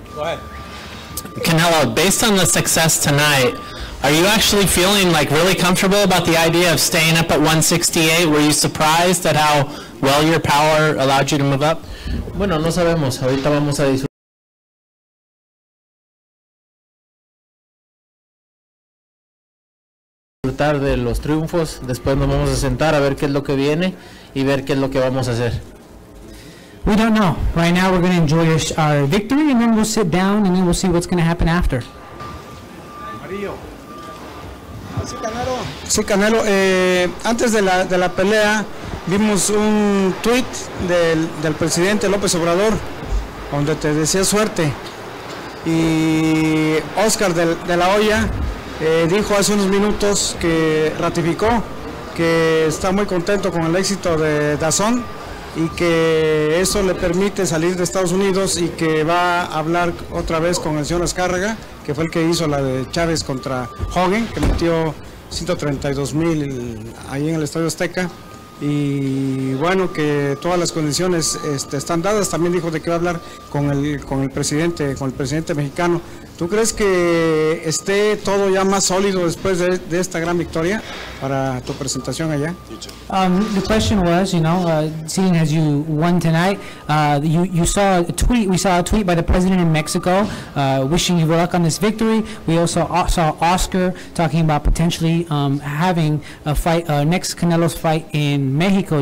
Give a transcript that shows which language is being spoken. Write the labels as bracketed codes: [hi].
[en] Go ahead. Canelo, based on the success tonight, are you actually feeling really comfortable about the idea of staying up at 168? Were you surprised at how well your power allowed you to move up? [es] Bueno, no sabemos. Ahorita vamos a disfrutar de los triunfos. Después nos vamos a sentar a ver qué es lo que viene y ver qué es lo que vamos a hacer. [en] We don't know. Right now we're going to enjoy our victory, and then we'll sit down and then we'll see what's going to happen after. [es] Sí, Canelo, antes de la pelea vimos un tweet del presidente López Obrador donde te decía suerte, y Oscar de la Hoya dijo hace unos minutos que ratificó que está muy contento con el éxito de Dazn y que eso le permite salir de Estados Unidos y que va a hablar otra vez con el señor Azcárraga, que fue el que hizo la de Chávez contra Hogan, que metió 132,000 ahí en el Estadio Azteca. Y bueno, que todas las condiciones están dadas. También dijo de que va a hablar con el presidente mexicano. ¿Tú crees que esté todo ya más sólido después de esta gran victoria para tu presentación allá? [en] The question was, seeing as you won tonight, you saw a tweet. We saw a tweet by the president in Mexico wishing you luck on this victory. We also saw Oscar talking about potentially having a fight, next Canelo's fight in Mexico.